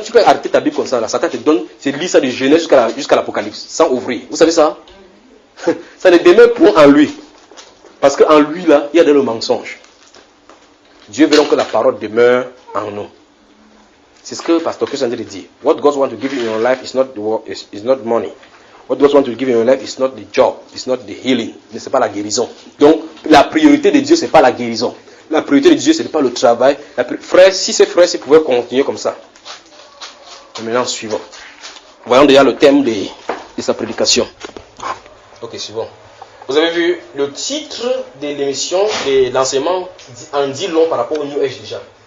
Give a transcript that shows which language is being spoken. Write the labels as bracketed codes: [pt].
[fr] Tu peux arrêter ta Bible comme ça. Là. Satan te donne, c'est lire ça de Genèse jusqu'à l'Apocalypse, sans ouvrir. Vous savez ça? Ça ne demeure point en lui. Parce qu'en lui, là, il y a le mensonge. Dieu veut donc que la parole demeure en nous. C'est ce que Pasteur Chris a dit. [en] What God wants to give you in your life is not money. What God wants to give you in your life is not the job, it's not the healing. [fr] Mais c'est pas la guérison. Donc, la priorité de Dieu, c'est pas la guérison. La priorité de Dieu, ce n'est pas le travail. Frère, si ces frères pouvaient continuer comme ça. Et maintenant, suivant. Voyons déjà le thème de sa prédication. Ok, suivant. Vous avez vu le titre de l'émission, de l'enseignement en dit long par rapport au New Age déjà.